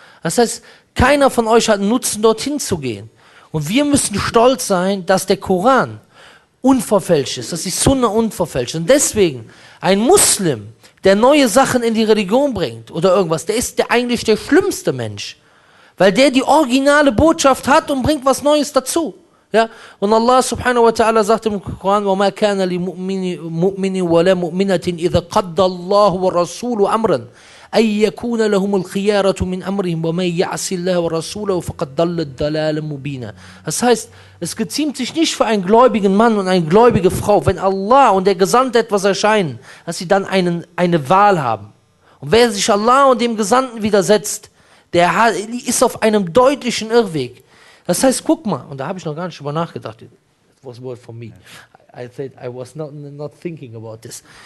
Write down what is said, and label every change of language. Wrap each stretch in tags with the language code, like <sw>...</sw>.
<de>Das heißt, keiner von euch hat einen Nutzen, dorthin zu gehen. Und wir müssen stolz sein, dass der Koran unverfälscht ist, dass die Sunna unverfälscht ist. Und deswegen, ein Muslim, der neue Sachen in die Religion bringt oder irgendwas, der ist eigentlich der schlimmste Mensch. Weil der die originale Botschaft hat und bringt was Neues dazu. Ja? Und Allah subhanahu wa ta'ala sagt im Koran,</de> <ar>وَمَا كَانَ لِمُؤْمِنٍ وَلَا مُؤْمِنَةٍ إِذَا قَدَّ اللَّهُ وَالرَّسُولُ أَمْرًا أن يكون لهم الخيارة من أمرهم ومن يعص الله ورسوله فقد ضل ضلالا مبينا.</ar> <de>Das heißt, es geziemt sich nicht für einen gläubigen Mann und eine gläubige Frau, wenn Allah und der Gesandte etwas erscheinen, dass sie dann eine Wahl haben. Und wer sich Allah und dem Gesandten widersetzt, der ist auf einem deutlichen Irrweg. Das heißt, guck mal, und da habe ich noch gar nicht drüber nachgedacht.</de> <en>It was word for me. I said I was not thinking about this.</en>